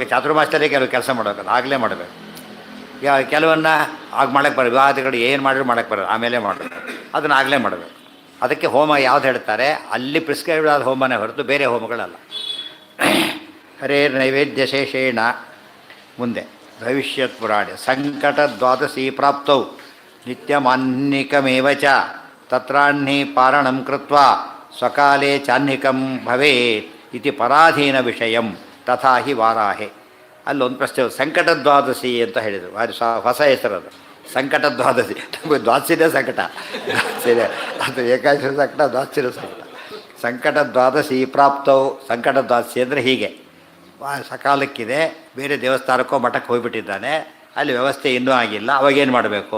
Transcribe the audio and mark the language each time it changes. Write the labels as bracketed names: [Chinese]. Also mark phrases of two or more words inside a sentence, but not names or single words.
[Kannada] ಚಾತುರ್ಮಾಸದಲ್ಲಿ ಕೆಲವು ಕೆಲಸ ಮಾಡಬೇಕು, ಆಗಲೇ ಮಾಡಬೇಕು. ಕೆಲವನ್ನ ಆಗ ಮಾಡೋಕ್ಕೆ ಬರೋದು, ವಿವಾಹಗಳು ಏನು ಮಾಡಿದ್ರು ಮಾಡೋಕ್ಕೆ ಬರೋದು, ಆಮೇಲೆ ಮಾಡಬೇಕು. ಅದನ್ನು ಆಗಲೇ ಮಾಡಬೇಕು. ಅದಕ್ಕೆ ಹೋಮ ಯಾವ್ದು ಹೇಳ್ತಾರೆ, ಅಲ್ಲಿ ಪ್ರಿಸ್ಕ್ರೈಬ್ಡ್ ಆದ ಹೋಮನೇ ಹೊರತು ಬೇರೆ ಹೋಮಗಳಲ್ಲ. [Sanskrit] ಹರೇ ನೈವೇದ್ಯ ಶೇಷೇಣ. ಮುಂದೆ ಭವಿಷ್ಯತ್ ಪುರಾಣೆ ಸಂಕಟ ದ್ವಾದಶಿ ಪ್ರಾಪ್ತೌ ನಿತ್ಯಮಾನ್ನಿಕಮೇವ ಚ ತತ್ರಾಹ್ನಿ ಪಾರಣಂ ಕೃತ್ವಾ ಸ್ವಕಾಲೇ ಚಾಹ್ನಿಕಂ ಭವೇತ್ ಇತಿ ಪರಾಧೀನ ವಿಷಯಂ ತಥಾ ಹಿ ವಾರಾಹೆ. [Kannada] ಅಲ್ಲೊಂದು ಪ್ರಶ್ನೆ, ಸಂಕಟ ದ್ವಾದಶಿ ಅಂತ ಹೇಳಿದರು. ಅದು ಹೊಸ ಹೆಸರದು. ಸಂಕಟ ದ್ವಾದಶಿ, ನಮಗೆ ದ್ವಾದಶಿನೇ ಸಂಕಟ, ದ್ವಾದಶಿನೇ ಅದು ಏಕಾದಶಿ ಸಂಕಟ, ದ್ವಾದಶಿನೂ ಸಂಕಟ. ಸಂಕಟ ದ್ವಾದಶಿ ಪ್ರಾಪ್ತವು, ಸಂಕಟ ದ್ವಾದಶಿ ಅಂದರೆ ಹೀಗೆ ಸಕಾಲಕ್ಕಿದೆ, ಬೇರೆ ದೇವಸ್ಥಾನಕ್ಕೋ ಮಠಕ್ಕೆ ಹೋಗಿಬಿಟ್ಟಿದ್ದಾನೆ, ಅಲ್ಲಿ ವ್ಯವಸ್ಥೆ ಇನ್ನೂ ಆಗಿಲ್ಲ, ಅವಾಗೇನು ಮಾಡಬೇಕು?